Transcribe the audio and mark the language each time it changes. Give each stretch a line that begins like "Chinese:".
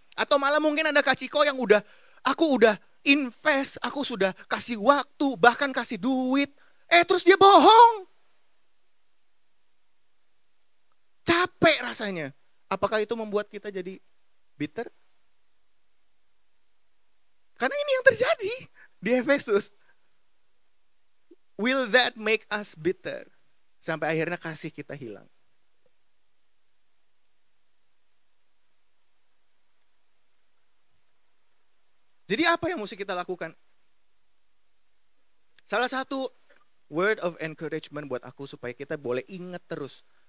Indonesian: Atau malah mungkin ada Kak Ciko yang aku udah invest, aku sudah kasih waktu, bahkan kasih duit. Terus dia bohong. Capek rasanya. Apakah itu membuat kita jadi bitter? Karena ini yang terjadi di Efesus.
English: Will that make us bitter?
Indonesian: Sampai akhirnya kasih kita hilang. Jadi apa yang mesti kita lakukan? Salah satu
English: word of encouragement
Indonesian: buat aku supaya kita boleh ingat terus.